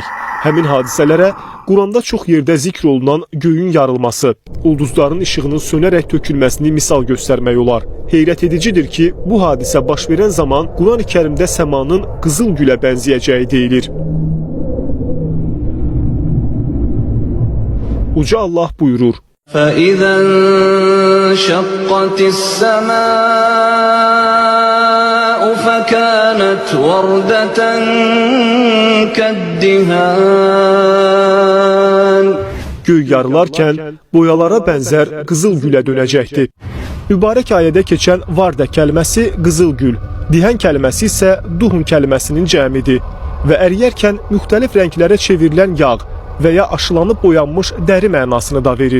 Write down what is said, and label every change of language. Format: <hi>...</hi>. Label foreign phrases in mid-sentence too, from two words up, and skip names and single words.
<az>Həmin hadisələrə Quranda çox yerdə zikr olunan göyün yarılması, ulduzların işığının sönərək tökülməsini misal göstərmək olar. Heyrət edicidir ki, bu hadisə baş verən zaman Quran-ı Kərimdə səmanın qızıl gülə bənzəyəcəyi deyilir. Uca Allah buyurur:</az> <ar>فَإِذَا انشَقَّتِ السَّمَاءُ فَكَانَتْ وَرْدَةً كَالدِّهَانِ</ar> <az>Göy yarılarkən boyalara bənzər qızıl gülə dönəcəkdir. Mübarək ayədə keçən vardə kəlməsi qızıl gül, dihən kəlməsi isə duhun kəlməsinin cəmidir və əriyərkən müxtəlif rənglərə çevrilən yağ və ya aşılanıb boyanmış dəri mənasını da verir.</az>